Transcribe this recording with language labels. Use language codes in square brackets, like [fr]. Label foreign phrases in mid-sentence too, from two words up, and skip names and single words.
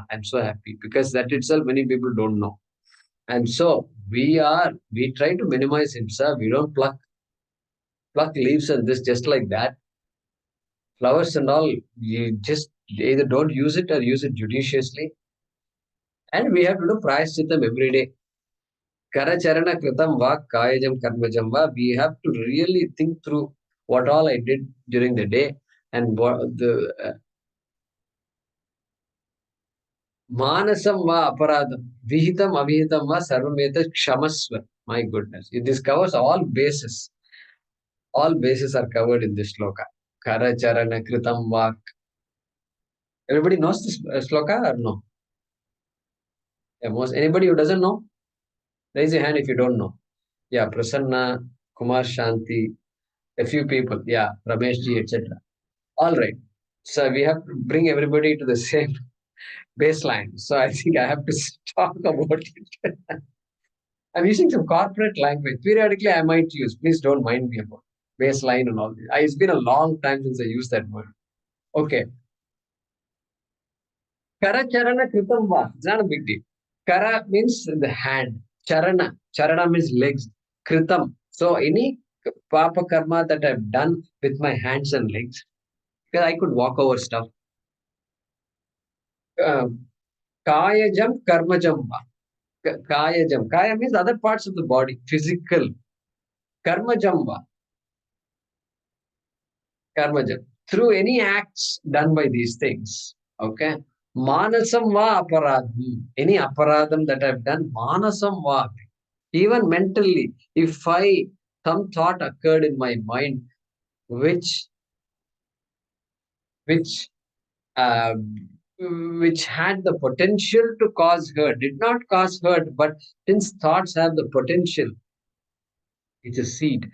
[en] I'm so happy because that itself many people don't know. And so we try to minimize himsa. We don't pluck leaves and this just like that. Flowers and all, you just either don't use it or use it judiciously. And we have to do prayashchitam every day. [sa] करचरण कृतं वा कायजं कर्मजं वा. [en] We have to really think through what all I did during the day and what the [sa] मानसं वा अपराधं विहितं अविहितं वा सर्वमेतत् क्षमस्व. [en] My goodness, this covers all bases. All bases are covered in this shloka. [sa] करचरण कृतं वा. [en] Everybody knows this shloka or no? Yeah, anybody who doesn't know, raise your hand if you don't know. Yeah, Prasanna, Kumar, Shanthi, a few people. Yeah, Ramesh ji, etc. All right. So we have to bring everybody to the same baseline. So I think I have to talk about it. I'm using some corporate language. Periodically, I might use. Please don't mind me about baseline and all this. It's been a long time since I used that word. [sa] Okay. कर चरण कृतं वा. [en] It's not a big deal. Kara means the hand. Charana. Charana means legs. Kritam. So any [sa] पाप कर्म [en] that I've done with my hands and legs, because I could walk over stuff. [sa] कायजं कर्मजं वा. [en] Kayajam. Kaya means other parts of the body. Physical. [sa] कर्मजं वा। कर्मजं. [en] Through any acts done by these things. [sa] Okay. मानसं वा अपराधं. [en] Any aparadham that I've done, [sa] मानसं वा. [en] Even mentally, if some thought occurred in my mind which which uh, which had the potential to cause hurt, did not cause hurt, but since thoughts have the potential, it's a seed.